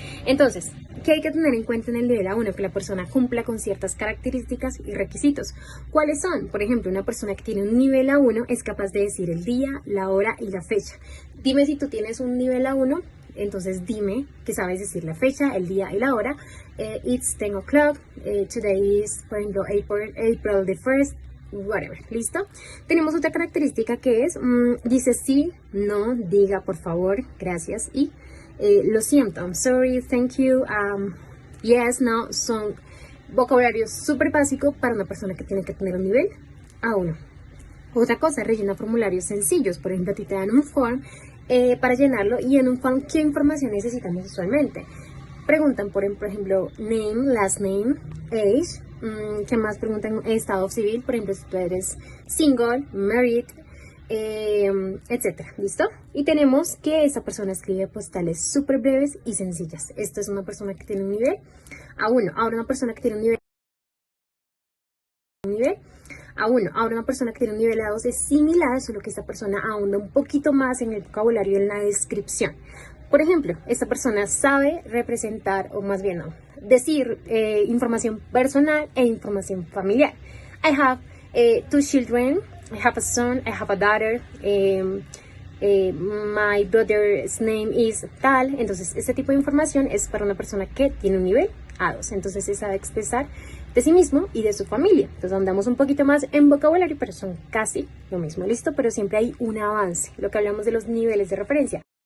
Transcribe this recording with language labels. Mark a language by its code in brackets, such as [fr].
[es] Entonces, ¿qué hay que tener en cuenta en el nivel A1? Que la persona cumpla con ciertas características y requisitos. ¿Cuáles son? Por ejemplo, una persona que tiene un nivel A1 es capaz de decir el día, la hora y la fecha. Dime si tú tienes un nivel A1. Entonces dime que sabes decir la fecha, el día y la hora. [en] It's 10 o'clock, today is, [es] por ejemplo, [en] April the 1st, whatever. [es] ¿Listo? Tenemos otra característica que es, dice sí, no, diga por favor, gracias y lo siento, [en] I'm sorry, thank you, yes, no. [es] Son vocabularios súper básicos para una persona que tiene que tener un nivel A1. Otra cosa, rellena formularios sencillos. Por ejemplo, a ti te dan un form para llenarlo, y en un form, ¿qué información necesitamos usualmente? Preguntan por ejemplo, [en] name, last name, age. [es] ¿Qué más preguntan? Estado civil, por ejemplo, si tú eres [en] single, married, [es] etcétera. ¿Listo? Y tenemos que esa persona escribe postales súper breves y sencillas. Esto es una persona que tiene un nivel A1. Ahora una persona que tiene un nivel A1. Ahora una persona que tiene un nivel A2 es similar, solo que esta persona ahonda un poquito más en el vocabulario y en la descripción. Por ejemplo, esta persona sabe representar, o más bien no, decir información personal e información familiar. [en] I have 2 children, I have a son, I have a daughter, my brother's name is tal. [es] Entonces, este tipo de información es para una persona que tiene un nivel A2. Entonces, se sabe expresar de sí mismo y de su familia. Entonces, andamos un poquito más en vocabulario, pero son casi lo mismo. ¿Listo? Pero siempre hay un avance. Lo que hablamos de los niveles de referencia.